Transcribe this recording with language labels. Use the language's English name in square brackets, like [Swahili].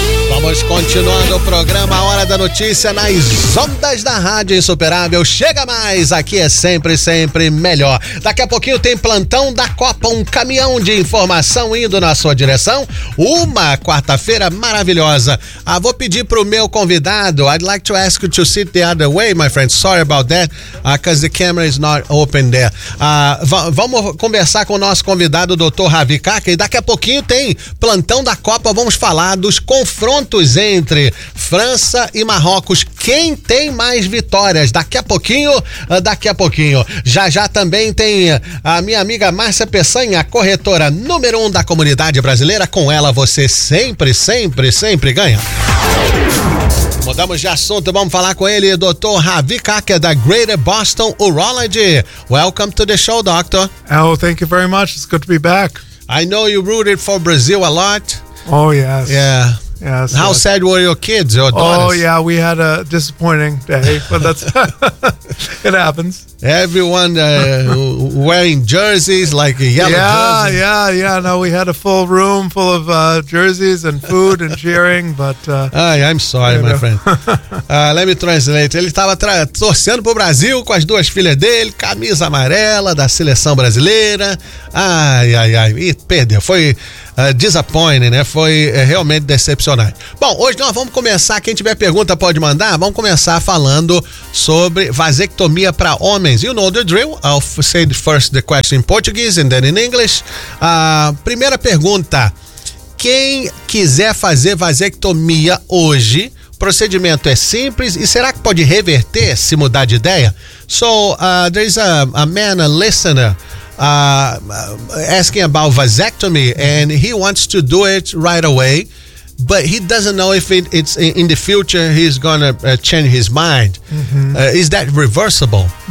[Portuguese] Vamos continuando o programa Hora da Notícia nas ondas da Rádio Insuperável. Chega mais, aqui é sempre, sempre melhor. Daqui a pouquinho tem plantão da Copa, um caminhão de informação indo na sua direção. Uma quarta-feira maravilhosa. Ah, vou pedir pro meu convidado, [English] I'd like to ask you to sit the other way, my friend. Sorry about that, because the camera is not open there. [Portuguese] Vamos conversar com o nosso convidado, Dr. Ravi Kaka, e daqui a pouquinho tem plantão da Copa, vamos falar dos confrontos. Pontos entre França e Marrocos. Quem tem mais vitórias? Daqui a pouquinho. Já também tem a minha amiga Márcia Peçanha, corretora número um da comunidade brasileira. Com ela você sempre, sempre, sempre ganha. Mudamos de assunto, vamos falar com ele, Dr. [English] Ravi Kaka, da Greater Boston Urology. Welcome to the show, doctor. Oh, thank you very much. It's good to be back. I know you rooted for Brazil a lot. Oh, yes. Yeah. Yes, how sad were your kids, your daughters? Oh, yeah, we had a disappointing day, but that's it happens. Everyone wearing jerseys, like yellow jerseys. Yeah. No, we had a full room full of jerseys and food and cheering, but... I'm sorry, my friend. Let me translate. [Portuguese] Ele estava torcendo para o Brasil com as duas filhas dele, camisa amarela da seleção brasileira. Ai. E perdeu. Foi... disappointing, né? Foi realmente decepcionante. Bom, hoje nós vamos começar, quem tiver pergunta pode mandar, vamos começar falando sobre vasectomia para homens. [English] You know the drill, I'll say first the question in Portuguese and then in English. [Portuguese] Primeira pergunta, quem quiser fazer vasectomia hoje, procedimento é simples e será que pode reverter se mudar de ideia? [English] So, there's a man, a listener, asking about vasectomy, and he wants to do it right away, but he doesn't know if it's in the future he's gonna change his mind. Is that reversible?